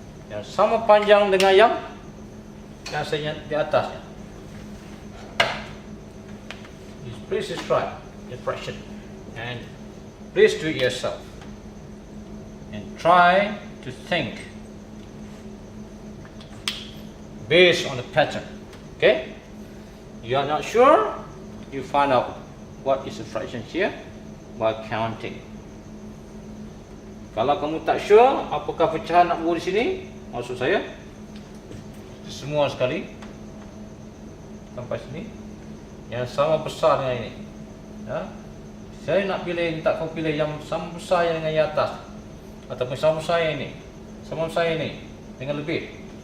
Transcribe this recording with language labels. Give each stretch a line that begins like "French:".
Malay: Yang sama panjang dengan yang di atasnya.
English: Please describe the fraction and please do it yourself and try to think based on the pattern. Okay? You are not sure? You find out what is the fraction here by counting.
Malay: Kalau kamu tak sure apakah pecahan nak buat di sini, maksud saya semua sekali sampai sini yang sama besar dengan ini. Ya. Saya nak pilih, tak kau pilih yang sama besar yang dengan yang atas ataupun sama besar yang ini, sama besar yang ini dengan lebih.